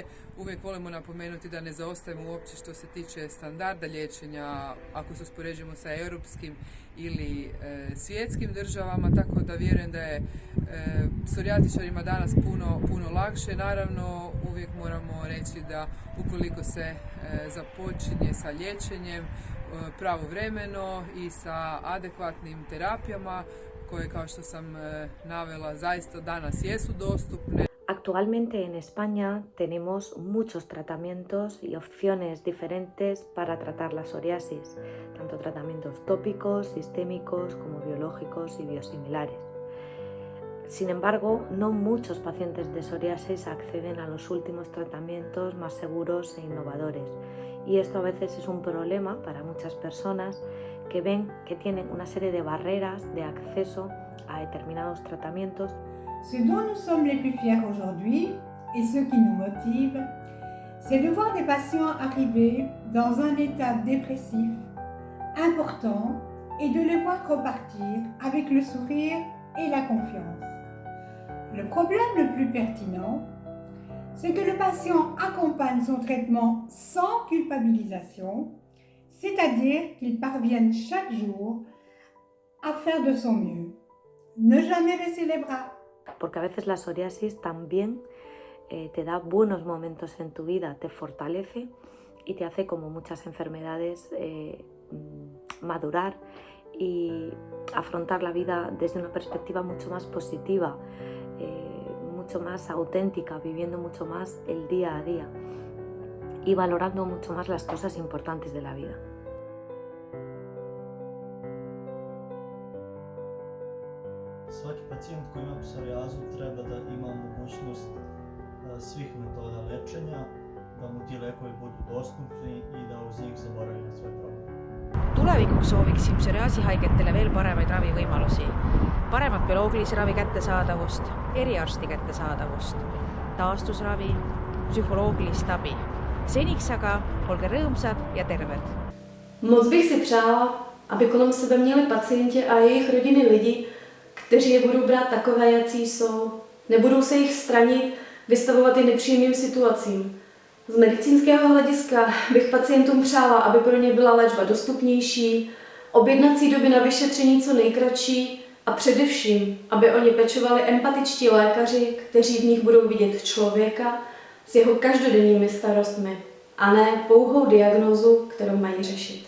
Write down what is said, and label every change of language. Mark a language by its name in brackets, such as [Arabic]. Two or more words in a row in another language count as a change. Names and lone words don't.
[Croatian] Uvijek volimo napomenuti da ne zaostajemo uopće što se tiče standarda liječenja ako se uspoređujemo sa europskim ili svjetskim državama, tako da vjerujem da je psorijatičarima danas puno lakše. Naravno, uvijek moramo reći da ukoliko se započinje sa liječenjem pravovremeno i sa adekvatnim terapijama koje, kao što sam navela, zaista danas jesu dostupne. [Spanish] Actualmente en España tenemos muchos tratamientos y opciones diferentes para tratar la psoriasis, tanto tratamientos tópicos, sistémicos como biológicos y biosimilares. Sin embargo, no muchos pacientes de psoriasis acceden a los últimos tratamientos más seguros e innovadores, y esto a veces es un problema para muchas personas que ven que tienen una serie de barreras de acceso a determinados tratamientos. [French] Ce dont nous sommes les plus fiers aujourd'hui, et ce qui nous motive, c'est de voir des patients arriver dans un état dépressif important et de les voir repartir avec le sourire et la confiance. Le problème le plus pertinent, c'est que le patient accompagne son traitement sans culpabilisation, c'est-à-dire qu'il parvienne chaque jour à faire de son mieux. Ne jamais baisser les bras. [Spanish] Porque a veces la psoriasis también te da buenos momentos en tu vida, te fortalece y te hace, como muchas enfermedades, madurar y afrontar la vida desde una perspectiva mucho más positiva, mucho más auténtica, viviendo mucho más el día a día y valorando mucho más las cosas importantes de la vida. [Serbian] Svaki pacijent koji ima psorijazu treba da ima mogućnost svih metoda lečenja, da mu ti lekovi budu dostupni i da uz njih zaboravi na sve probleme. [Estonian] Tulevikuks sooviksin psoriaasihaigetele veel paremaid ravivõimalusi, paremat bioloogilise ravi kättesaadavust, eriarsti kättesaadavust, taastusravi, psühholoogilist abi. Seniks aga olge rõõmsad ja terved. [Czech] Moc bych si přála, aby kolem sebe měli pacienti a jejich rodiny lidi, kteří je budou brát takové, jací jsou. Nebudou se jich stranit, vystavovat je nepříjemným situacím. Z medicínského hlediska bych pacientům přála, aby pro ně byla léčba dostupnější, objednací doby na vyšetření co nejkratší a především, aby o ně pečovali empatičtí lékaři, kteří v nich budou vidět člověka s jeho každodenními starostmi a ne pouhou diagnózu, kterou mají řešit.